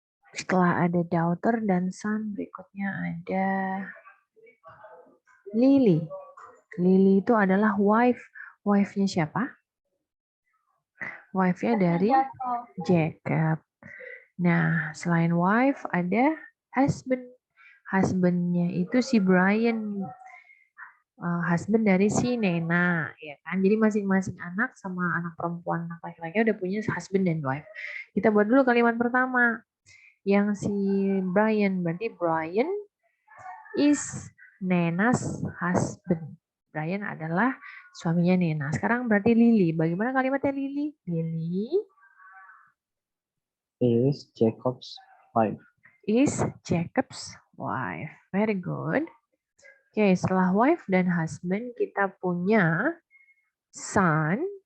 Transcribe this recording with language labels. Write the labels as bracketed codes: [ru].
[id] Setelah ada daughter dan son, berikutnya ada Lily. Lily itu adalah wife. Wife-nya siapa? Wife-nya dari Jacob. Nah, selain wife ada husband. Husband-nya itu si Brian. Husband dari si Nena, ya kan? Jadi masing-masing anak sama anak perempuan, anak laki-laki udah punya husband dan wife. Kita buat dulu kalimat pertama. Yang si Brian, berarti Brian is Nena's husband. Brian adalah suaminya Nena. Sekarang berarti Lily. Bagaimana kalimatnya Lily? Lily [en] is Jacob's wife. Is Jacob's wife. Very good. [id] Oke, setelah wife dan husband kita punya son.